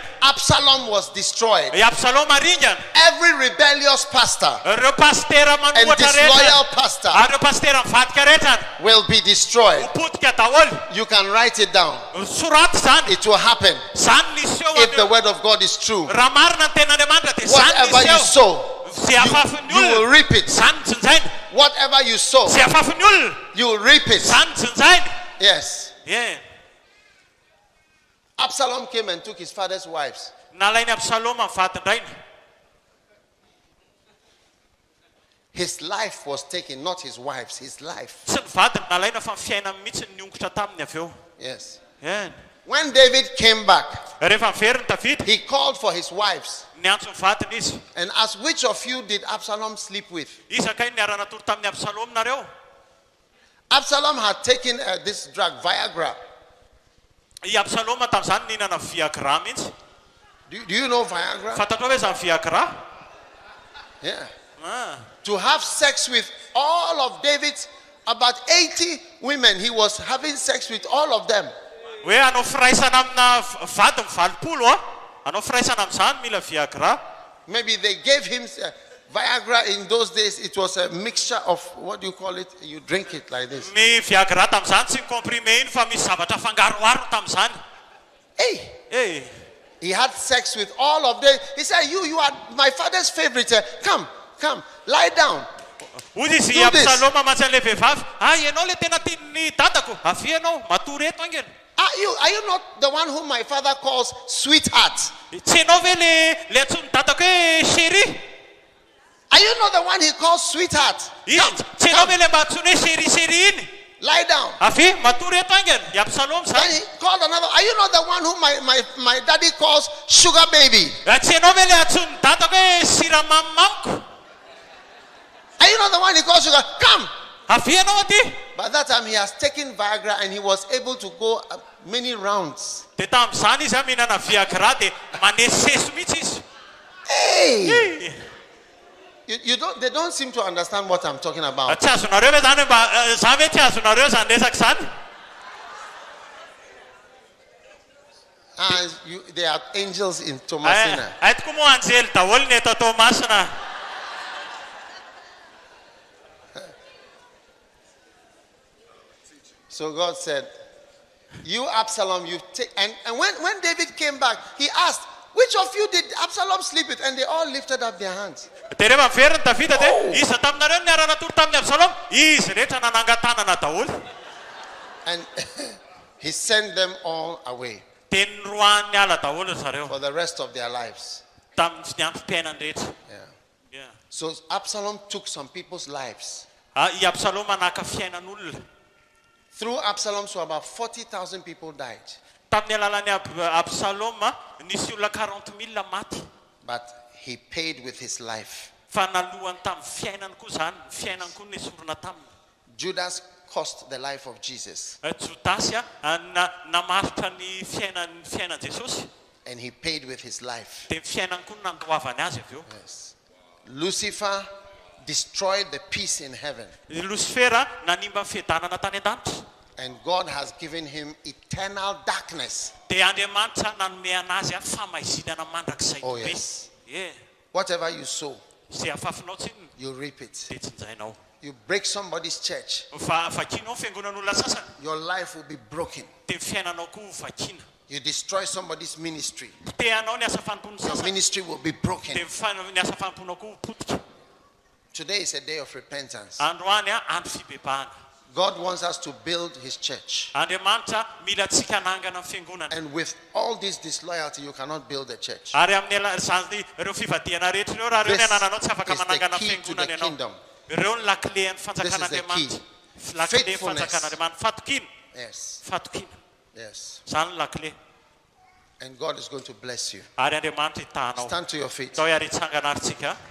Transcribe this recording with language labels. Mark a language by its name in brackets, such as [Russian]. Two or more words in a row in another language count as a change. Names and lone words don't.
[English] Absalom was destroyed. [Malagasy] Absaloma ringana. [English] Every rebellious pastor [Malagasy] Ireo pastera [English] and [Malagasy] manohatra [English] disloyal [Malagasy] rehetra. [English] pastor [Malagasy] Ireo pastera mivadika rehetra. [English] will be destroyed. [Malagasy] Potika daholo. [English] You can write it down. [Malagasy] Soraty zany. [English] It will happen [Malagasy] Zany nisy eo [English] if the word of God is true. [Malagasy] raha marina ny tenan'Andriamanitra dia zany [English] Whatever [Malagasy] nisy [English] you [Malagasy] eo. [English] sow, [Malagasy] Zay afafin'ny [English] you will [Malagasy] olona. [English] reap it. [Malagasy] Zany tsinjaina. [English] Whatever you sow, [Malagasy] Zay afafin'ny olona. [English] you will reap it. [Malagasy] Zany tsinjaina. [English] Yes. Yeah. Absalom came and took his father's wives. [Malagasy] Nalainy Absaloma vadindraina. [English] His life was taken, not his wife's, his life. [Malagasy] Tsy ny vadiny nalaina fa ny fiainany mihitsy ny ongotra taminy avy eo. [English] Yes. Yeah. When David came back, [Malagasy] Rehefa miveriny David, [English] he called for his wives [Malagasy] niantso ny vadiny izy. [English] and asked, which of you did Absalom sleep with? [Malagasy] Isakay niara-natoro tamin'ny Absalom nareo. [English] Absalom had taken this drug, Viagra. [Malagasy] I Absaloma tamin'izany nihinana Viagra mihitsy. [English] Do you know Viagra? [Malagasy] Fantatrao hoe zany Viagra? [English] Yeah. Ah. To have sex with all of David's, about 80 women, he was having sex with all of them. [Malagasy] Hoe anao firaisana amina vadiny valopolo a. Anao firaisana amin'izany mila Viagra. [English] Maybe they gave him Viagra in those days. It was a mixture of, what do you call it? You drink it like this. [Malagasy] Ny Viagra tamin'izany tsy comprimé iny fa misy zavatra fangaroaro tamin'izany. Hey! Eh. [English] He had sex with all of them. He said, you are my father's favorite. Come, lie down. [Malagasy] Hoy izy [English] Do this. [Malagasy] Absaloma matsy an'ilay vehivavy. Ianao le tena tian'ny dadako. Avy ianao, matory eto angeny. [English] Are you not the one whom my father calls sweetheart? [Malagasy] Tsy ianao ve le antson'ny dadako hoe chéri? [English] Are you not the one he calls sweetheart? [Malagasy] Tsy ianao ve le mba antsony hoe chéri iny? [English] Lie down. [Malagasy] Avy matory eto angeny. I Absalom [English] Then [Malagasy] zany. [English] he called another. Are you not the one whom my daddy calls sugar baby? [Malagasy] Tsy ianao ve le antson'ny dadako hoe siramamy mamiko? [English] Are you not the one he calls sugar? Come. [Malagasy] Avy ianao aty? [English] By that time he has taken Viagra and he was able to go many rounds. [Malagasy] Dia tamin'izany izy mihinana Viagra dia maneseso mihitsy izy. Hey! [English] They don't seem to understand what I'm talking about. [Malagasy] Tsy azonareo ve zany mba za ve tsy azonareo zany resaka zany? [English] There are angels in Toamasina. [Malagasy] Aitoko moa anjely daholo ny eto Toamasina. [English] So God said, you Absalom, you take, and when David came back, he asked, which of you did Absalom sleep with? And they all lifted up their hands. [Malagasy] Dia rehefa miveriny Davida dia iza taminareo niara-natoro tamin'ny Absalom? Izy rehetra nanangan-tanana daholo. [English] And he sent them all away [Malagasy] Dia niroahany ala daholo zareo [English] for the rest of their lives. [Malagasy] tamin'ny ny androm-piainany rehetra. [English] Yeah. So Absalom took some people's lives. [Malagasy] I Absaloma naka fiainan'olona. [English] Through Absalom, so about 40,000 people died. [Malagasy] Tamin'ny alalan'ny Absaloma nisy olona 40,000 maty. [English] But he paid with his life. [Malagasy] Fa nalohany tamin'ny fiainany koa zany, ny fiainany koa nesorona taminy. [English] Judas cost the life of Jesus. [Malagasy] Judasy namaritra ny fiainan Jesosy. [English] And he paid with his life. [Malagasy] Dia ny fiainany koa nandoavany azy avy eo. [English] Yes. Lucifer destroyed the peace in heaven. [Malagasy] Lucifera nanimba ny fiadanana tany an-danitra. [English] And God has given him eternal darkness. [Malagasy] Dia Andriamanitra nanome anazy famaizinana mandrakizay [English] Oh, [Malagasy] be. [English] yes. Yeah. Whatever you sow, [Malagasy] Zay afafinao tsiny [English] you reap it. [Malagasy] dia tsinjainao. [English] You break somebody's church, [Malagasy] Fa vakinao fiangonan'olona sasany [English] your life will be broken. [Malagasy] dia ny fiainanao koa vakina. [English] You destroy somebody's ministry, [Malagasy] Teanao ny asa fampon'ny [English] your [Malagasy] sasany [English] ministry will be broken. [Malagasy] dia ny asa famponao koa potika. [English] Today is a day of repentance. [Malagasy] Androany andro fibebahana. [English] God wants us to build his church. [Malagasy] Andriamanitra mila tsika hanangana ny fiangonana. [English] And with all this disloyalty, you cannot build a church. [Malagasy] Ary amin'ny zany ireo fivadihana rehetra ireo raha ireo ny anananao tsy afaka [English] This is the [Malagasy] manangana [English] key to the [Malagasy] fiangonana ianao. [English] kingdom. [Malagasy] Ireo ny lakile ny [English] This [Malagasy] fanjakan'Andriamanitra. [English] is the key. [Malagasy] Lakile ny [English] Faithfulness. [Malagasy] fanjakan'Andriamanitra. Fatokina. [English] Yes. [Malagasy] Fatokina. [English] Yes. [Malagasy] Zany ny lakile. [English] And God is going to bless you. [Malagasy] Ary Andriamanitra hitahanao. [English] Stand to your feet. [Malagasy] Tao ary hitsangana ary tsika.